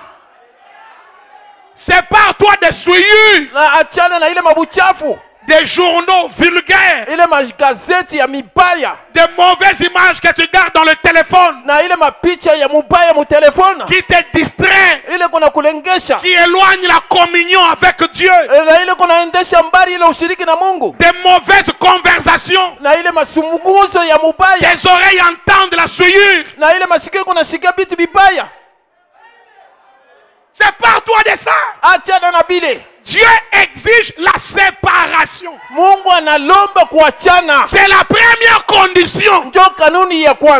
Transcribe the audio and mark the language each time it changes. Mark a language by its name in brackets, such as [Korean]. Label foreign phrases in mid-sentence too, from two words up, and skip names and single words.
[French] sépare-toi des souillures, [Swahili] Na achana na ile mabuchafu. [French] des journaux vulgaires, [Swahili] Ile magazeti ya mibaya. [French] des mauvaises images que tu gardes dans le téléphone, [Swahili] Na ile mapicha ya mubaya mu telefona. [French] qui te distraient, [Swahili] Ile kuna kulengesha. [French] qui éloignent la communion avec Dieu, [Swahili] Na ile kuna endesha mbali ile ushiriki na Mungu. [French] des mauvaises conversations, [Swahili] Na ile masumuguzo ya mubaya. [French] tes oreilles entendent la souillure. [Swahili] Na ile masikio kuna sikia vitu vibaya. [French] Sépare-toi de ça. [Swahili] Achana na bile. [French] Dieu exige la séparation. [Swahili] Mungu analomba kuachana. [French] C'est la première condition [Swahili] Ndio kanuni ya kwanza.